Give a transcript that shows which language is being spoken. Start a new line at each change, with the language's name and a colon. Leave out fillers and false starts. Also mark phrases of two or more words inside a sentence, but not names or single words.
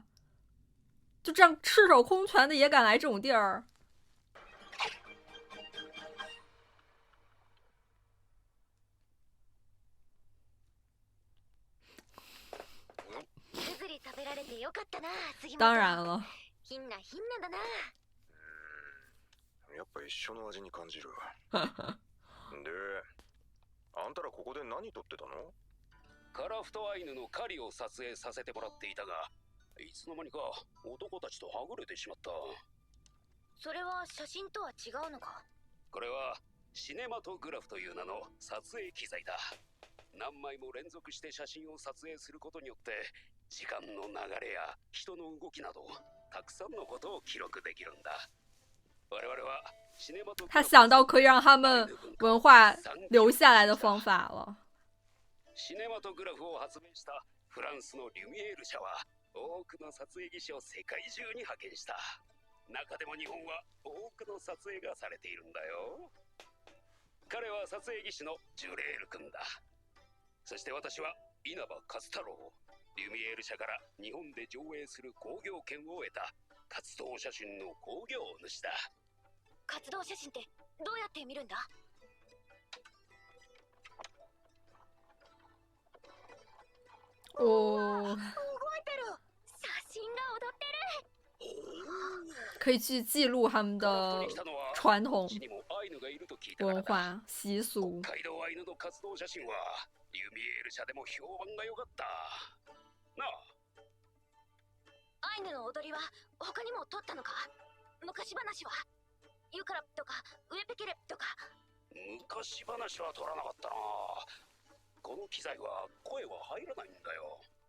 Chinese: 就这样赤手空拳的也敢来这种地儿。当然了。
Japanese: やっぱ一緒の味に感じる。で、あんたらここで何撮ってたの？カラフトアイヌの狩りを撮影させてもらっていたが、いつの間にか男たちとはぐれてしまった。それは写真とは違うのか？これはシネマトグラフという名の撮影機材だ。何枚も連続して写真を撮影することによって時間の流れや人の動きなどたくさんのことを記録できるんだ。我々はシネマトグラフ
Chinese: 他想到可以让他们文化留下来的方法了。
Japanese: シネマトグラフを発明したフランスのリュミエール社は多くの撮影技師を世界中に派遣した。中でも日本は多くの撮影がされているんだよ。彼は撮影技師のジュレール君だ。そして私は稲葉勝太郎、リュミエール社から日本で上映する興行権を得た活動写真の興行主だ。活動写真ってどうやって見るんだ？
Chinese: 哦，
Japanese: 動いてる！写真が踊ってる！
Chinese: 可以去记录他们的传统文化习俗。
Japanese: 北海道アイヌの活動写真はリュミエール社でも評判が良かったなあ。アイヌの踊りは他にも撮ったのか？昔話はユカラとかウエペケレとか。昔話は撮らなかったな。この機材は声は入らないんだよ。